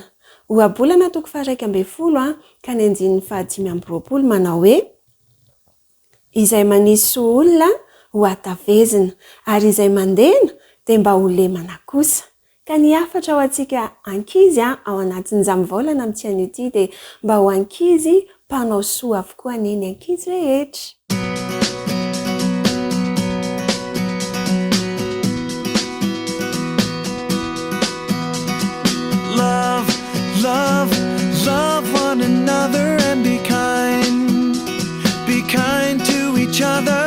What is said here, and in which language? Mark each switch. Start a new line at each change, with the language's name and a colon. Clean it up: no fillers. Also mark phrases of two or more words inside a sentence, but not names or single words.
Malagasy: Ohabolana toko 1:12 ka ny 5:20 manao hoe izay manisy soa olona ho atavezina ary izay mandena dia mba ho lemana kosa. Ka ny hafatra ho antsika ankizy ao anatin'ny Zambolana amin'ity an'ity dia mba ho ankizy mpanao soa avokoa neny ankizy rehetra.
English: Love, love, love one another and be kind to each other.